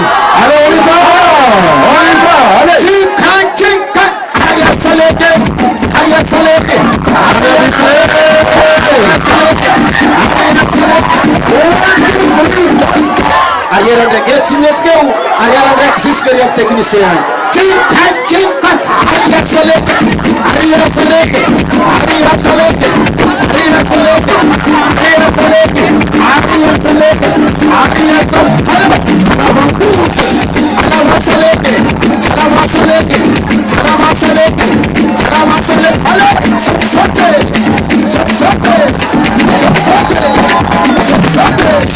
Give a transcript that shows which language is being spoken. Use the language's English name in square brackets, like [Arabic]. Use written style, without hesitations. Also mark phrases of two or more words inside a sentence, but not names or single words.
[French] Alors on y va, allez. Arrière salegy, arrière salegy. [Malagasy] Arrière ndraiky etsy mihetsika eo, arrière ndraiky jusque ry amin'ny technicien agny. Arrière salegy, arrière salegy, arrière salegy, arrière salegy, arrière salegy, arrière salegy, arrière salegy. Allez, salegy, allez salegy, allez salegy, allez salegy. Allez, sauter, sauter, sauter, sauter.